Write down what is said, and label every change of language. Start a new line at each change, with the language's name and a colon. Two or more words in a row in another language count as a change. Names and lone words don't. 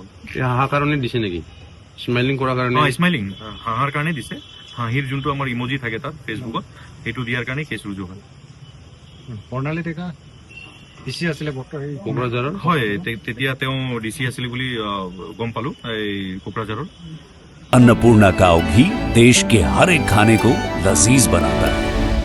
Assamese: হাঁহৰ কাৰণে দিছে নেকি? স্মাইলিং কৰাৰ কাৰণে? স্মাইলিং হাঁহাৰ কাৰণে দিছে, হাঁহিৰ যোনটো আমাৰ ইমজি থাকে তাত ফেচবুকত, সেইটো দিয়াৰ কাৰণে কেছ ৰুজু হয়। বৰ্ণালী ডেকা ডিচি আছিলে বৰ্তমান কোকৰাঝাৰৰ? হয় তেতিয়া তেওঁ ডিচি আছিলে বুলি গম পালো এই কোকৰাঝাৰৰ।
Hindi: अन्नपूर्णा काव घी देश के हर एक खाने को लजीज बनाता है।